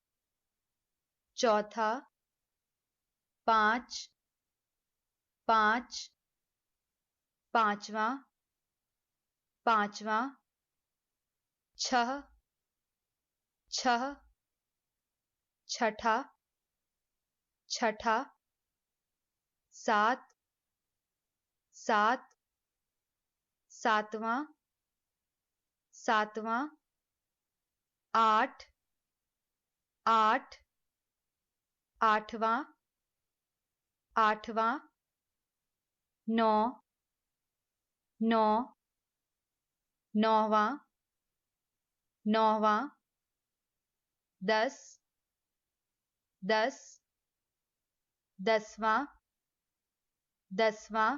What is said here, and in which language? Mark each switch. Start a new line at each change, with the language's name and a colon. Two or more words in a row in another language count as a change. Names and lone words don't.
Hindi: चौथा, पांच, पांच, पांचवा, पांचवा, छह, छह, छठा, छठा, सात, सात, सातवां, सातवां, आठ, आठ, आठवां, आठवां, नौ, नौ, नौवां, नौवां, दस, दस, दसवां, दसवां,